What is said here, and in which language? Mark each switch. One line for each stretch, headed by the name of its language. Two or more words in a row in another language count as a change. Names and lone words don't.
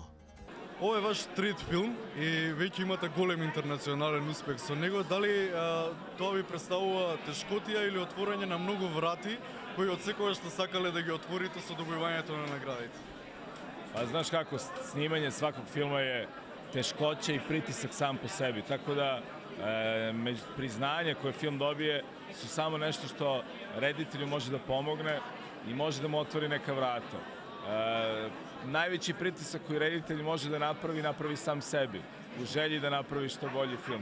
Macedonian: Ова е ваш трет филм и веќе имате голем интернационален успех со него. Дали тоа ви представува тешкотија или отворање на многу врати кои од секогаш сте сакале да ги отворите со добивањето на наградите?
Serbian: Па знаеш како, снимање сваког филма е тешкоća и притисак сам по sebi, tako da priznanje koje film dobije su samo nešto što reditelju može da pomogne i može da mu otvori neka vrata. Najveći pritisak koji reditelj može da napravi sam sebi, u želji da napravi što bolji film.